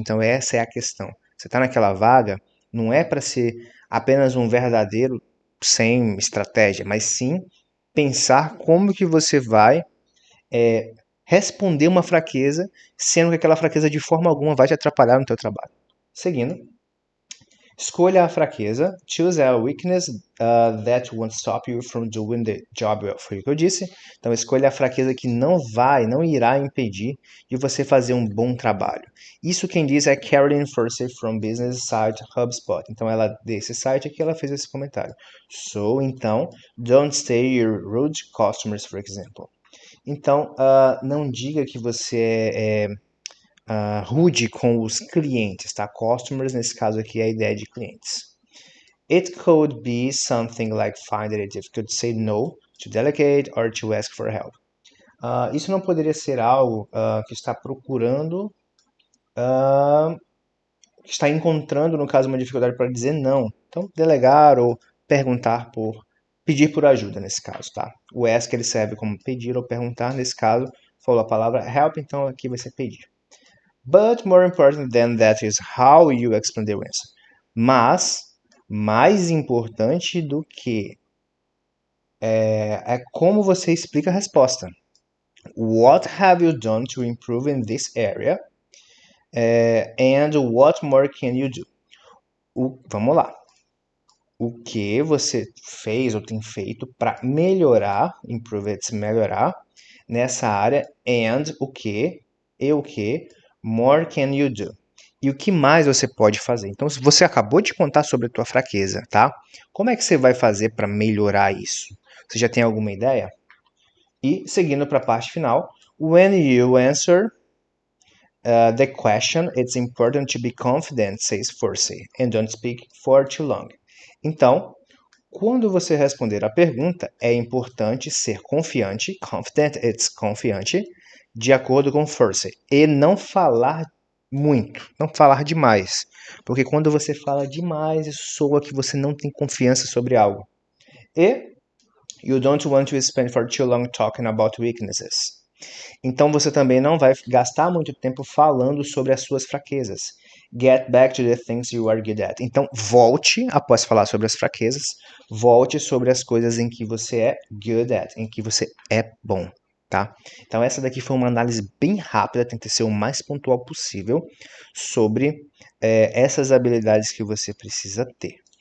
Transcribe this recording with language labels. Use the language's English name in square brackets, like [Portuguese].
[Portuguese] Então essa é a questão. Você está naquela vaga, não é para ser apenas um verdadeiro sem estratégia, mas sim pensar como que você vai responder uma fraqueza, sendo que aquela fraqueza de forma alguma vai te atrapalhar no teu trabalho. Seguindo. Escolha a fraqueza. [English] Choose a weakness that won't stop you from doing the job well. [Portuguese] Foi o que eu disse. Então, escolha a fraqueza que não irá impedir de você fazer um bom trabalho. Isso quem diz é Carolyn Fursey from Business Site HubSpot. Então, ela desse site aqui, ela fez esse comentário. [English] So, [Portuguese] então, [English] don't stay rude customers, for example. [Portuguese] Então, não diga que você é rude com os clientes, tá? Customers, nesse caso aqui, é a ideia de clientes. [English] It could be something like finding it difficult to say no, to delegate, or to ask for help. [Portuguese] Isso não poderia ser algo que está procurando, que está encontrando, no caso, uma dificuldade para dizer não. Então, delegar ou perguntar pedir por ajuda, nesse caso, tá? O ask, ele serve como pedir ou perguntar, nesse caso, falou a palavra help, então aqui vai ser pedir. [English] But more important than that is how you explain the answer. [Portuguese] Mas, mais importante do que é como você explica a resposta. [English] What have you done to improve in this area? And what more can you do? [Portuguese] Vamos lá. O que você fez ou tem feito para melhorar, [English] improve it, [Portuguese] melhorar nessa área, [English] and [Portuguese] o que, [English] more can you do? [Portuguese] E o que mais você pode fazer? Então, se você acabou de contar sobre a tua fraqueza, tá? Como é que você vai fazer para melhorar isso? Você já tem alguma ideia? E, seguindo para a parte final, [English] when you answer the question, it's important to be confident, says Forsey, and don't speak for too long. [Portuguese] Então, quando você responder a pergunta, é importante ser confiante, confident, it's confiante, de acordo com Forsey, e não falar muito, não falar demais, porque quando você fala demais, isso soa que você não tem confiança sobre algo. E [English] you don't want to spend for too long talking about weaknesses. [Portuguese] Então você também não vai gastar muito tempo falando sobre as suas fraquezas. [English] Get back to the things you are good at. [Portuguese] Então volte, após falar sobre as fraquezas, volte sobre as coisas em que você é good at, em que você é bom, tá? Então essa daqui foi uma análise bem rápida, tentei ser o mais pontual possível sobre essas habilidades que você precisa ter.